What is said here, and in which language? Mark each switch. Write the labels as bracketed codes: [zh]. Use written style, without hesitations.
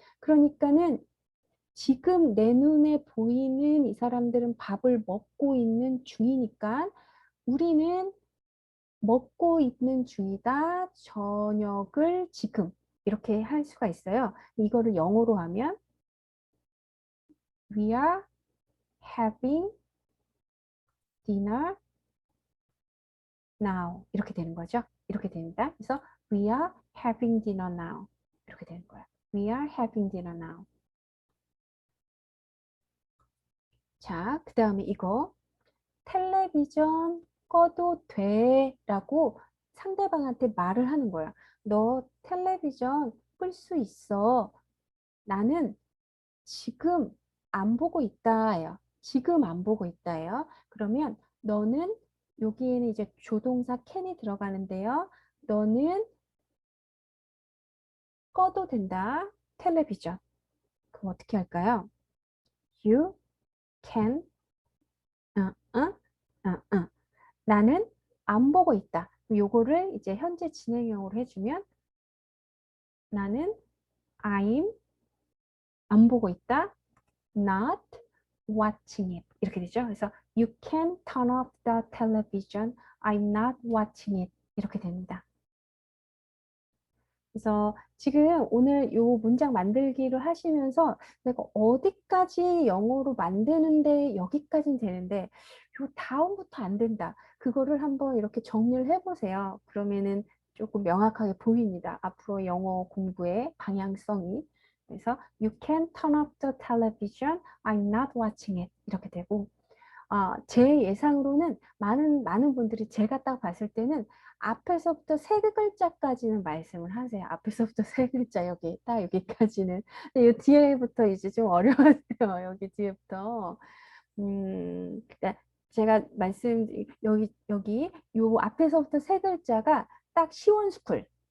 [ko] 그러니까는 지금 내 눈에 보이는 이 사람들은 밥을 먹고 있는 중이니까 우리는 먹고 있는 중이다. 저녁을 지금 이렇게 할 수가 있어요. 이거를 영어로 하면 [en] We are having dinner now [ko] 이렇게 되는 거죠. 이렇게 됩니다. 그래서 [en] We are having dinner now [ko] 이렇게 되는 거예요. [en] We are having dinner now. [ko] 자, 그 다음에 이거 텔레비전 꺼도 돼 라고 상대방한테 말을 하는 거야. 너 텔레비전 끌 수 있어. 나는 지금 안 보고 있다예요. 지금 안 보고 있다예요. 그러면 너는 여기에는 이제 조동사 can이 들어가는데요. 너는 꺼도 된다. 텔레비전. 그럼 어떻게 할까요? [en] You can 어, 어, 어. [ko] 나는 안 보고 있다. 요거를 이제 현재 진행형으로 해주면 나는 I'm 안 보고 있다. [en] Not watching it. [ko] 이렇게 되죠. 그래서 [en] You can turn off the television. I'm not watching it. [ko] 이렇게 됩니다. 그래서 지금 오늘 요 문장 만들기를 하시면서 내가 어디까지 영어로 만드는데 여기까지는 되는데 요 다음부터 안 된다. 그거를 한번 이렇게 정리를 해보세요. 그러면은 조금 명확하게 보입니다. 앞으로 영어 공부의 방향성이. 그래서 [en] You can turn off the television. I'm not watching it. [ko] 이렇게 되고 제 예상으로는 많은 분들이 제가 딱 봤을 때는 앞에서부터 세 글자까지는 말씀을 하세요. 앞에서부터 세 글자 여기 딱 여기까지는. 근데 이 뒤에부터 이제 좀 어려워요. 여기 뒤에부터. 그러니까 제가 말씀 여기 요 앞에서부터 세 글자가 딱 시원스쿨.